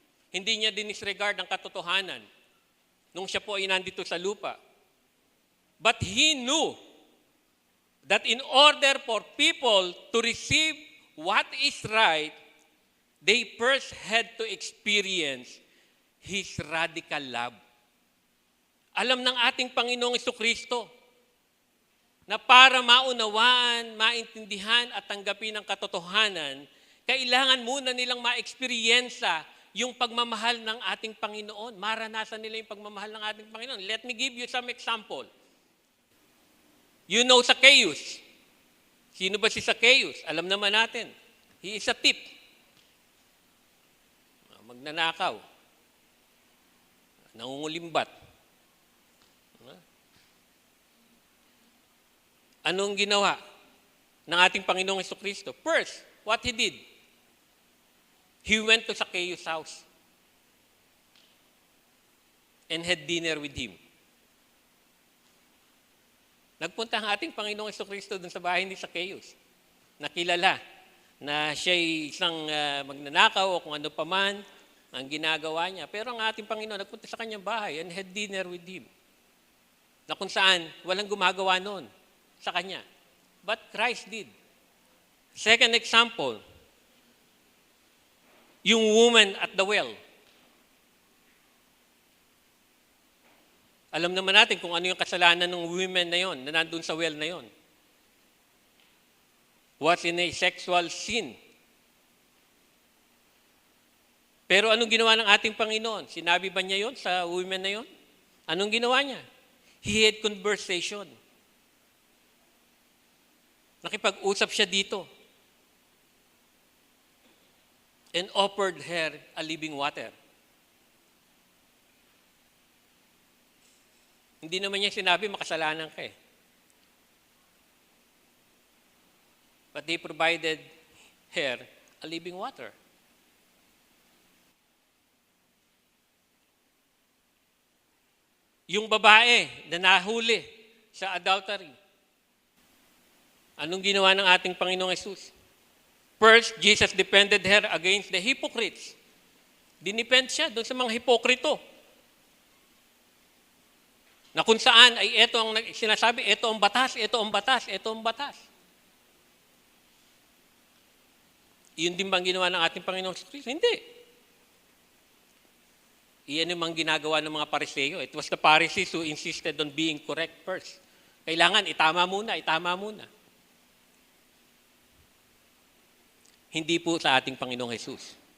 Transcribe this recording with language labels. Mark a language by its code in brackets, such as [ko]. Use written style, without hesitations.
[tl] Hindi niya dinisregard ang katotohanan nung siya po ay nandito sa lupa. [en] But He knew that in order for people to receive what is right, they first had to experience His radical love. [tl] Alam ng ating Panginoong Jesucristo na para maunawaan, maintindihan at tanggapin ang katotohanan, kailangan muna nilang ma-experiensa yung pagmamahal ng ating Panginoon. Maranasan nila yung pagmamahal ng ating Panginoon. [en] Let me give you some example. You know Zacchaeus. [tl] Sino ba si Zacchaeus? Alam naman natin. [en] He is a thief. [tl] Magnanakaw. Nangungulimbat. Anong ginawa ng ating Panginoong Jesucristo? [en] First, what He did? He went to Zacchaeus' house and had dinner with him. [tl] Nagpunta ang ating Panginoong Jesucristo dun sa bahay ni Zacchaeus. Nakilala na siya'y isang magnanakaw o kung ano paman ang ginagawa niya. Pero ang ating Panginoon nagpunta sa kanyang bahay [en] and had dinner with him. [tl] Na kung saan walang gumagawa noon sa kanya. [en] But Christ did. Second example, yung woman at the well. [tl] Alam naman natin kung ano yung kasalanan ng women na yon, na nandun sa well na yon. [en] Was in a sexual sin. [tl] Pero anong ginawa ng ating Panginoon? Sinabi ba niya yon sa women na yon? Anong ginawa niya? [en] He had conversation. [tl] Nakipag-usap siya dito. [en] And offered her a living water. [tl] Hindi naman niya sinabi, makasalanan ka eh. [en] But He provided her a living water. [tl] Yung babae na nahuli sa adultery, anong ginawa ng ating Panginoong Yesus? [en] First, Jesus defended her against the hypocrites. [tl] Dinipend siya doon sa mga hipokrito. Na kung saan ay ito ang sinasabi, ito ang batas, ito ang batas, ito ang batas. Iyon din bang ginawa ng ating Panginoong Kristo? Hindi. Iyan yung mga ginagawa ng mga Pariseo. [en] It was the Pharisees who insisted on being correct first. [tl] Kailangan, itama muna, itama muna. Hindi po sa ating Panginoong Jesus.